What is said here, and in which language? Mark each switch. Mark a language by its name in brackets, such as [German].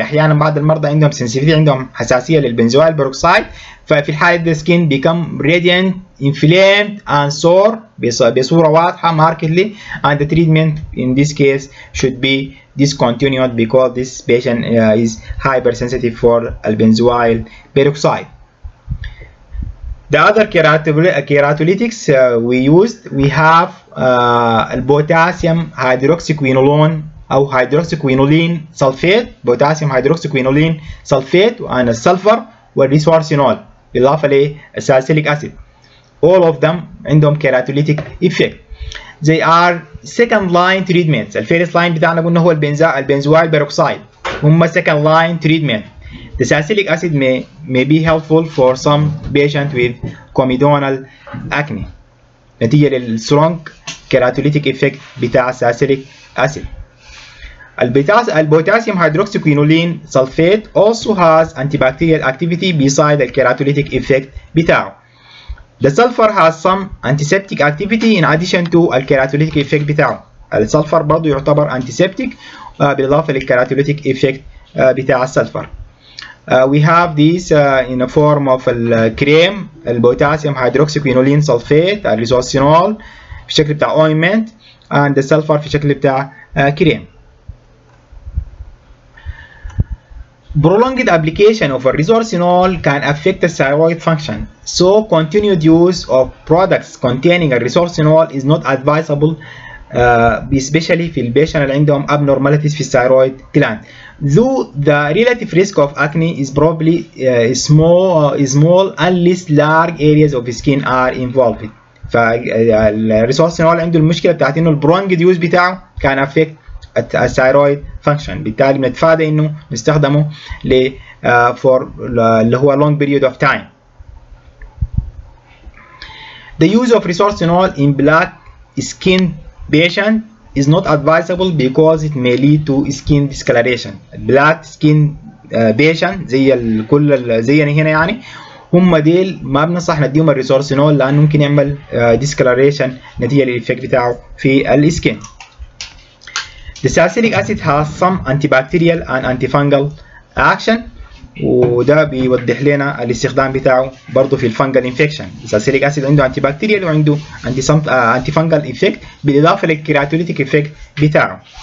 [Arabic] احيانا بعض المرضى عندهم [English] sensitivity، [Arabic] عندهم حساسيه للبنزويل [English] peroxide، [Arabic] ففي الحاله دي [English] skin become radiant, inflamed and sore [Arabic] بصوره واضحه [English] markedly, and the treatment in this case should be discontinued because this patient is hypersensitive for benzoyl peroxide. The other keratolytics we used, we have [Arabic] البوتاسيوم هيدروكسيكوينولون او هيدروكسيكوينولين سلفيت، بوتاسيوم هيدروكسيكوينولين سلفيت، وعن السلفر والريسورسينول بالاضافه للساليسيليك اسيد. [English] All of them عندهم keratolytic effect. They are second line treatments. [Arabic] الفيرست لاين بتاعنا قلنا هو البنزويل بيروكسايد، هم [English] second line treatment. The salicylic acid may be helpful for some patients with comedonal acne نتيجة للstrong keratolytic effect بتاع الساليسيليك acid. البوتاسيوم hydroxyquinoline sulphate also has antibacterial activity beside the keratolytic effect بتاعه. The sulfur has some antiseptic activity in addition to [Arabic] الكيراتوليتيك [English] effect بتاعه. [Arabic] السلفر برضه يعتبر antiseptic بالإضافة للكيراتوليتيك effect بتاع السلفر. [English] We have this in a form of [Arabic] الكريم البوتاسيوم هيدروكسيكوينولين سلفيت الريسورسينول في شكل بتاع ointment [English] and the sulfur [Arabic] في شكل بتاع كريم. [English] Prolonged application of a resorcinol can affect the thyroid function, so continued use of products containing a resorcinol is not advisable, especially [Arabic] في البيشنت اللي عندهم [English] abnormalities في الثايرويد gland. Though the relative risk of acne is probably small unless large areas of skin are involved. [Arabic] فالريسورسينول عنده المشكله بتاعت انه البرونجد يوز بتاعه كان affect الثايرويد فانكشن، بالتالي بنتفادى انه نستخدمه for اللي هو long period of time. [English] The use of resorcinol in black skin patient is not advisable because it may lead to skin discoloration. black skin patient [Arabic] زي كل زينا هنا يعني هم ديل ما بنصح نديهم الريسورسينول لانه ممكن يعمل discoloration نتيجه للايفكت بتاعه في السكين. [English] The salicylic acid has some antibacterial and antifungal action، [Arabic] وده بيوضح لنا الاستخدام بتاعه برضه في الفنجل انفكشن. الساليسيليك اسيد عنده انتي بكتيريال وعنده انتي فنجل افكت بالاضافه للكيراتوليتيك افكت بتاعه.